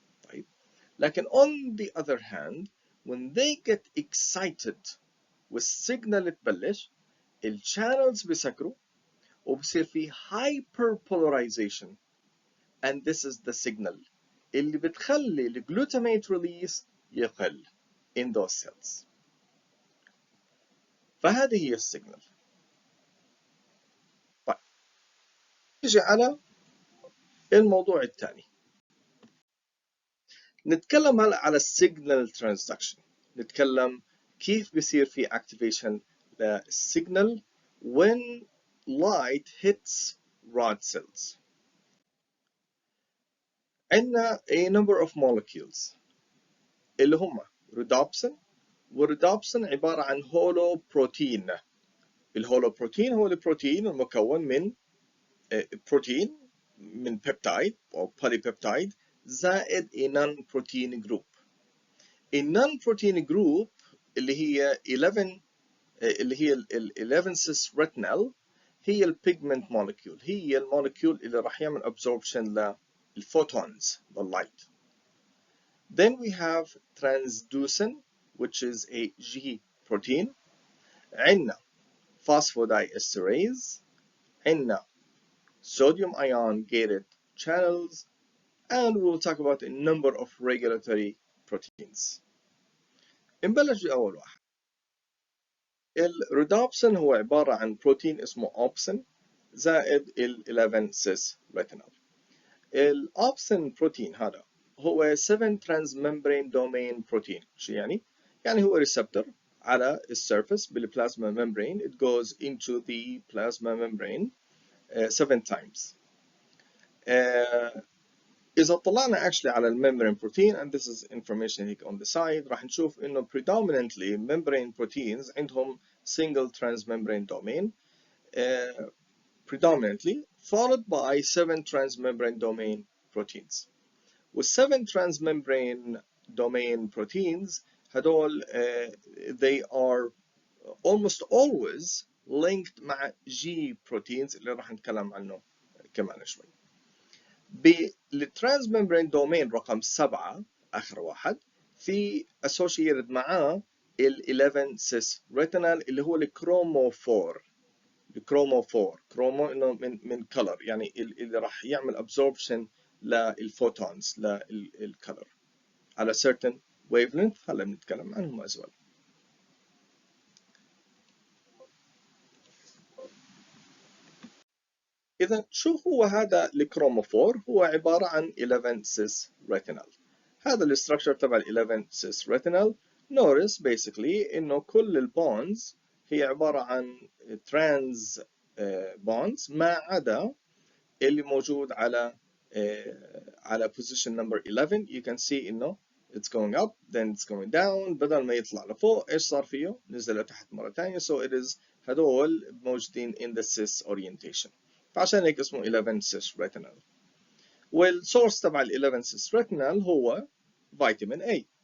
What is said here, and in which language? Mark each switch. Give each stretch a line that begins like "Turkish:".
Arabic: طيب، لكن
English: on the other hand when they get excited
Arabic: والسيجنال تبلش، الشانلز بيسكروا وبصير في
English: hyperpolarization and this is the signal
Arabic: اللي بتخلي الجلوتاميت ريليس يقل
English: in those cells.
Arabic: فهذه هي السيجنال. طيب، نيجي على الموضوع الثاني. نتكلم هلا على السيجنال ترانسدكشن. نتكلم كيف بصير في activation للسيجنال
English: when light hits rod cells.
Arabic: عندنا a number of molecules اللي هم rhodopsin، والرhodopsin عبارة عن هولو بروتين. الهولو بروتين هو البروتين المكون من بروتين من بيبتايد أو polypeptide زائد a non-protein group. النون-بروتين جروب اللي هي 11 اللي هي ال 11 cis retinal هي البيجمنت مولكيول، هي المولكيول اللي راح يعمل absorption للphotons للlight.
English: Then we have transducin which is a G protein.
Arabic: عندنا
English: phosphodiesterase، عندنا sodium ion gated channels, and we'll talk about a number of regulatory proteins.
Arabic: نبلش بأول واحد. الرودوبسين هو عبارة عن بروتين اسمه أوبسين زائد ال 11 سيس ريتينال. الأوبسين بروتين هذا هو 7 transmembrane domain protein. شو يعني؟ يعني هو receptor على السيرفس بالبلازما membrane.
English: It goes into the plasma membrane 7 times.
Arabic: إذا طلعنا
English: actually على membrane protein, and this is information هيك on the side,
Arabic: راح نشوف إنه
English: predominantly membrane proteins
Arabic: عندهم
English: single transmembrane domain, predominantly followed by 7 transmembrane domain proteins. وال7 transmembrane domain proteins
Arabic: هدول
English: they are almost always linked مع G proteins
Arabic: اللي راح نتكلم عنه كمان شوي. بالtransmembrane domain رقم 7 آخر واحد في associated معاه ال 11 cis retinal اللي هو الكروموفور. الكروموفور كرومو انه من color، يعني اللي راح يعمل absorption للفوتونز للكلر على certain wavelength. هلا بنتكلم عنهم as well. إذا شو هو هذا الكروموفور؟ هو عبارة عن 11 cis retinal. هذا الاستراكشر تبع ال 11 cis retinal.
English: notice basically
Arabic: إنه كل البونز هي عبارة عن trans bonds ما عدا اللي موجود على position number 11.
English: you can see
Arabic: إنه
English: it's going up then it's going down.
Arabic: بدل ما يطلع لفوق إيش صار فيه؟ نزل لتحت مرة ثانية.
English: so it is
Arabic: هدول موجودين
English: in the cis orientation.
Arabic: فعشان هيك اسمه 11 cis retinal. والسورس تبع ال 11 cis retinal هو فيتامين A.